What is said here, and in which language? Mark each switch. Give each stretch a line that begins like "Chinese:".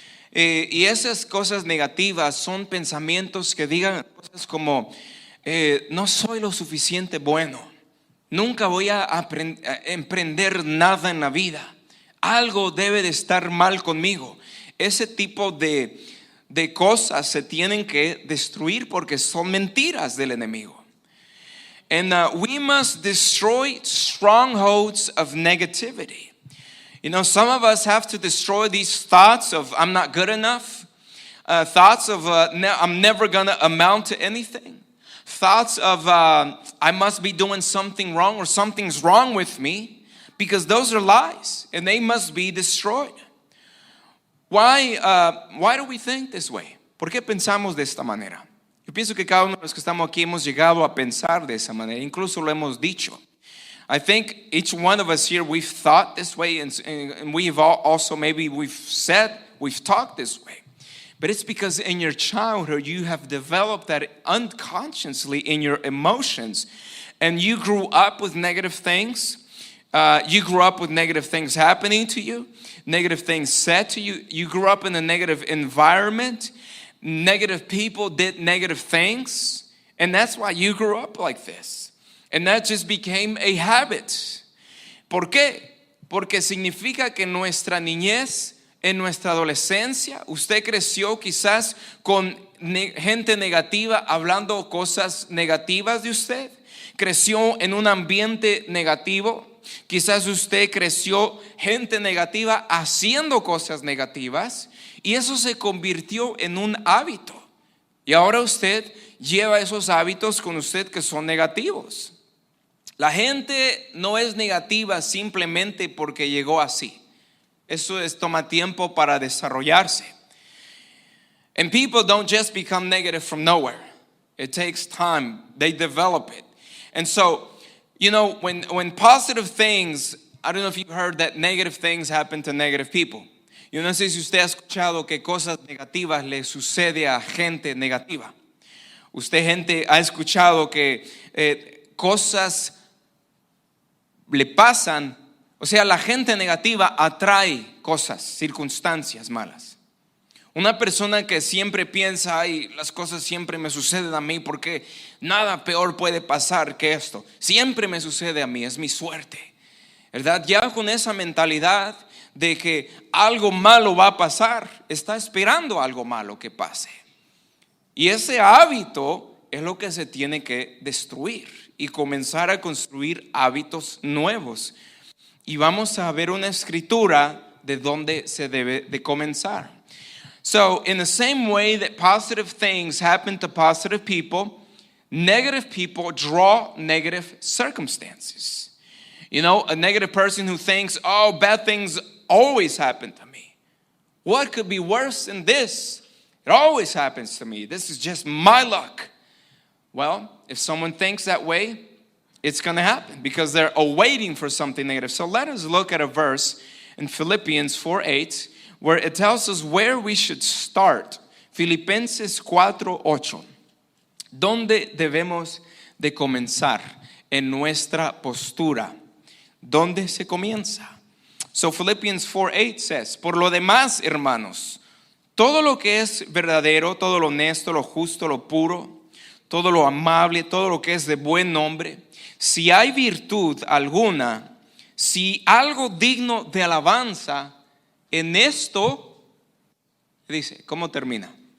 Spanish: Y esas cosas negativas son pensamientos que digan cosas como, no soy lo suficiente bueno. Nunca voy a emprender nada en la vida. Algo debe de estar mal conmigo. Ese tipo de cosas se tienen que destruir porque son mentiras del enemigo.
English: And we must destroy strongholds of negativity. You know, some of us have to destroy these thoughts of I'm not good enough, thoughts of I'm never gonna amount to anything, thoughts of I must be doing something wrong or something's wrong with me, because those are lies and they must be destroyed. Why do we think this way?
Spanish: ¿Por qué pensamos de esta manera? Yo pienso que cada uno de los que estamos aquí hemos llegado a pensar de esa manera, incluso lo hemos dicho.
English: I think each one of us here, we've thought this way, and we've also maybe we've talked this way. But it's because in your childhood you have developed that unconsciously in your emotions, and you grew up with negative things. You grew up with negative things happening to you, negative things said to you. You grew up in a negative environment. Negative people did negative things, and that's why you grew up like this. And that just became a habit.
Spanish: ¿Por qué? Porque significa que en nuestra niñez, en nuestra adolescencia, usted creció quizás con gente negativa hablando cosas negativas de usted. Creció en un ambiente negativo. Quizás usted creció gente negativa haciendo cosas negativas y eso se convirtió en un hábito. Y ahora usted lleva esos hábitos con usted que son negativos. La gente no es negativa simplemente porque llegó así. Eso toma tiempo para desarrollarse.
English: And people don't just become negative from nowhere. It takes time. They develop it. And so, you know, when positive things, I don't know if you've heard that negative things happen to negative people.
Spanish: Yo no sé si usted ha escuchado que cosas negativas le sucede a gente negativa. Usted, gente, ha escuchado que cosas le pasan, o sea, la gente negativa atrae cosas, circunstancias malas. Una persona que siempre piensa, ay, las cosas siempre me suceden a mí porque nada peor puede pasar que esto. Siempre me sucede a mí, es mi suerte. ¿Verdad? Ya con esa mentalidad de que algo malo va a pasar, está esperando algo malo que pase. Y ese hábito es lo que se tiene que destruir y comenzar a construir hábitos nuevos. Y vamos a ver una escritura de dónde se debe de comenzar.
English: So, in the same way that positive things happen to positive people, negative people draw negative circumstances. You know, a negative person who thinks, oh, bad things always happen to me. What could be worse than this? It always happens to me. This is just my luck. Well, if someone thinks that way, it's going to happen because they're awaiting for something negative. So let us look at a verse in Philippians 4:8 where it tells us where we should start.
Spanish: Filipenses 4:8. ¿Dónde debemos de comenzar en nuestra postura? ¿Dónde se comienza?
English: So Philippians 4:8 says,
Spanish: por lo demás, hermanos, todo lo que es verdadero, todo lo honesto, lo justo, lo puro, todo lo amable, todo lo que es de buen nombre, si hay virtud alguna, si algo digno de alabanza, en esto, dice, ¿cómo termina?